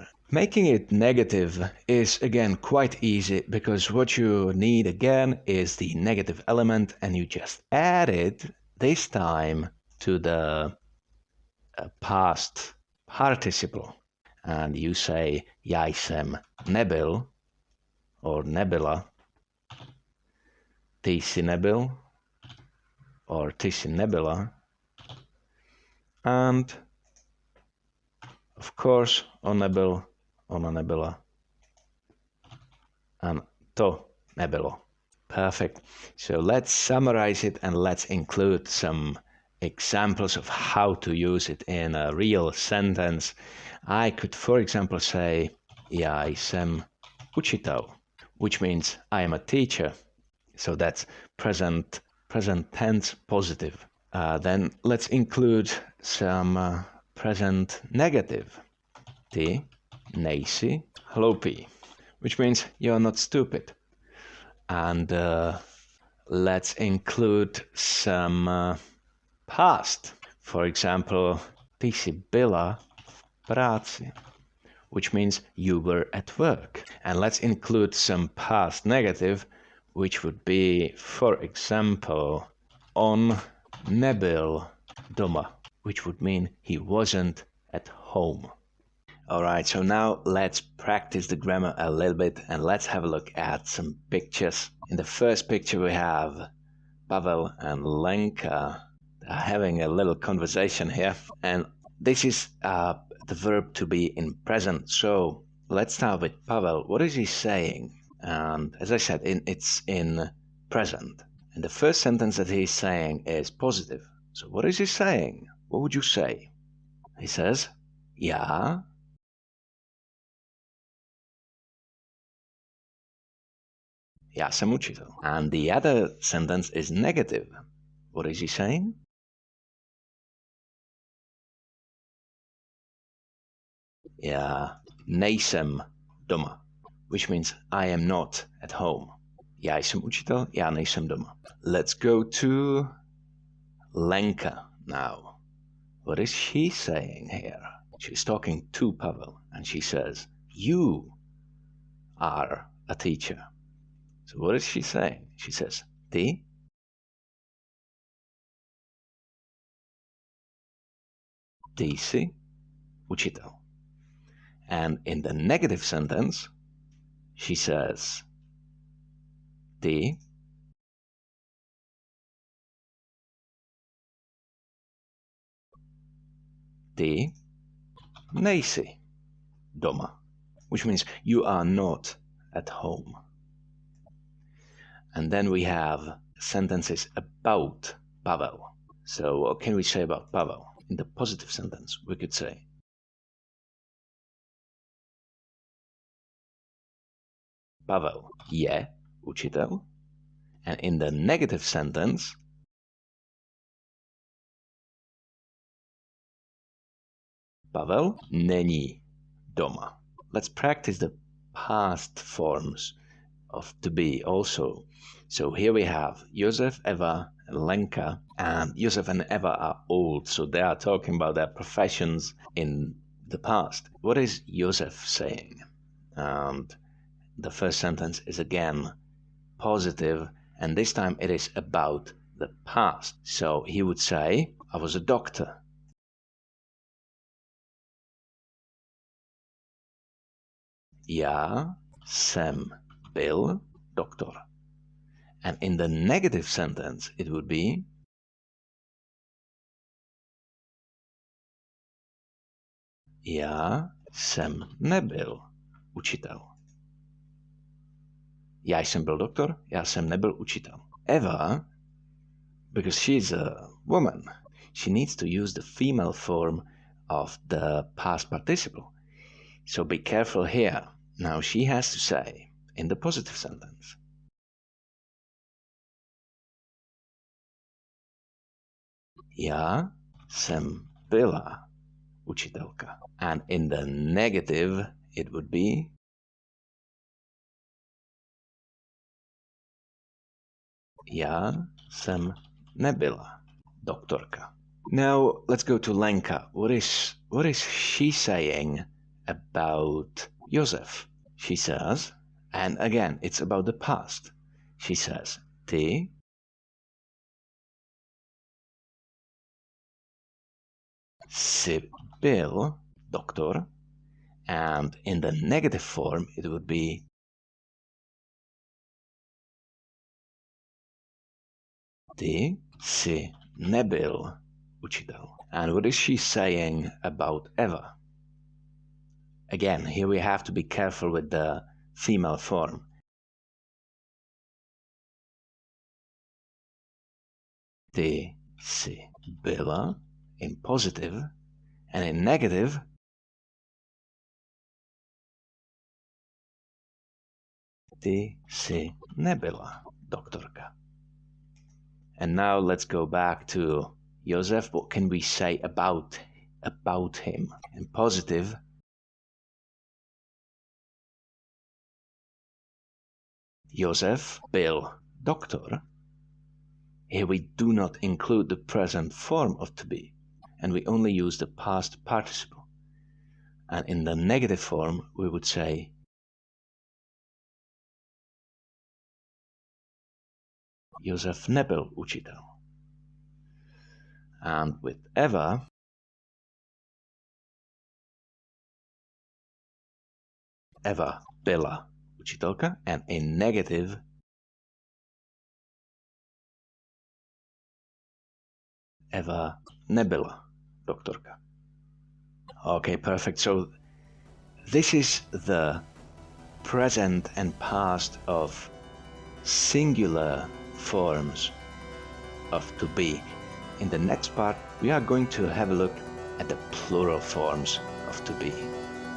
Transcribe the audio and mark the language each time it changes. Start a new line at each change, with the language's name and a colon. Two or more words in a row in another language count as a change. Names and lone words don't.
English: Making it negative is again quite easy, because what you need again is the negative element, and you just add it this time to the past participle, and you say
Czech: já jsem nebyl
English: or nebyla,
Czech: ty jsi nebyl or ty jsi nebyla,
English: and of course
Czech: on nebyl, ona nebyla, and to nebylo. Perfect.
English: So let's summarize it and let's include some examples of how to use it in a real sentence. I could, for example, say,
Czech: Já jsem učitel,
English: which means I am a teacher. So that's present tense positive. Then let's include some present negative.
Czech: Ty nejsi hloupý,
English: which means you're not stupid. And let's include some past. For example,
Czech: ty jsi byla v práci,
English: which means you were at work. And let's include some past negative, which would be, for example,
Czech: on nebyl doma,
English: which would mean he wasn't at home. Alright, so now let's practice the grammar a little bit and let's have a look at some pictures. In the first picture we have Pavel and Lenka having a little conversation here, and this is the verb to be in present. So let's start with Pavel. What is he saying? And as I said, it's in present. And the first sentence that he's saying is positive. So what is he saying? What would you say? He says,
Czech: Já jsem učitel.
English: And the other sentence is negative. What is he saying?
Czech: Já nejsem doma,
English: which means I am not at home.
Czech: Já jsem učitel, já nejsem doma.
English: Let's go to Lenka now. What is she saying here? She's talking to Pavel and she says, you are a teacher. So what is she saying? She says,
Czech: ty jsi učitel.
English: And in the negative sentence, she says,
Czech: ty nejsi doma,
English: which means you are not at home. And then we have sentences about Pavel. So what can we say about Pavel? In the positive sentence, we could say,
Czech: Pavel je učitel.
English: And in the negative sentence,
Czech: Pavel není doma.
English: Let's practice the past forms of to be also. So here we have Josef, Eva, and Lenka, and Josef and Eva are old, so they are talking about their professions in the past. What is Josef saying? And the first sentence is again positive, and this time it is about the past. So he would say, I was a doctor.
Czech: Já jsem byl doktor.
English: And in the negative sentence, it would be,
Czech: já jsem nebyl učitel. Já jsem byl doktor, já jsem nebyl učitel.
English: Eva, because she's a woman, she needs to use the female form of the past participle. So be careful here. Now she has to say, in the positive sentence,
Czech: já jsem byla učitelka.
English: And in the negative, it would be,
Czech: já jsem nebyla doktorka.
English: Now let's go to Lenka. What is she saying about Josef? She says, and again, it's about the past. She says,
Czech: ty jsi byl doktor,
English: and in the negative form, it would be,
Czech: ty jsi nebyl učitel.
English: And what is she saying about Eva? Again, here we have to be careful with the female form.
Czech: Ty jsi byla
English: in positive, and in negative,
Czech: ty jsi nebyla doktorka.
English: And now let's go back to Josef. What can we say about him? In positive,
Czech: Josef byl doktor.
English: Here we do not include the present form of to be, and we only use the past participle. And in the negative form, we would say
Czech: Josef nebyl učitel.
English: And with
Czech: Eva, Eva byla učitelka,
English: and in negative,
Czech: Eva nebyla doktorka.
English: Okay, perfect. So this is the present and past of singular forms of to be. In the next part, we are going to have a look at the plural forms of to be.